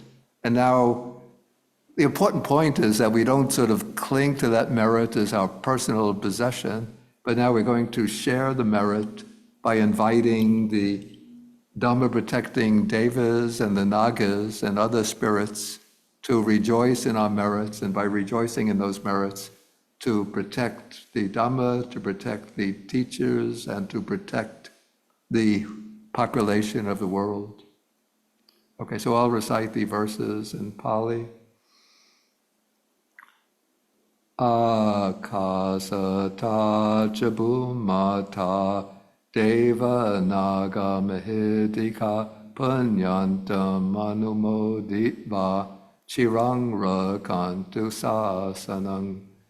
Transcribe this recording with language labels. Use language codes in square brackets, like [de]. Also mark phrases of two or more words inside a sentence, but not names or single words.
[en] And now the important point is that we don't sort of cling to that merit as our personal possession, but now we're going to share the merit by inviting the Dhamma-protecting devas and the nagas and other spirits to rejoice in our merits, and by rejoicing in those merits, to protect the Dhamma, to protect the teachers, and to protect the population of the world. Okay, so I'll recite the verses in Pali. [pi] Akasata chabumata deva naga mahidika punyantam anumoditva chirang rakantu sasanang.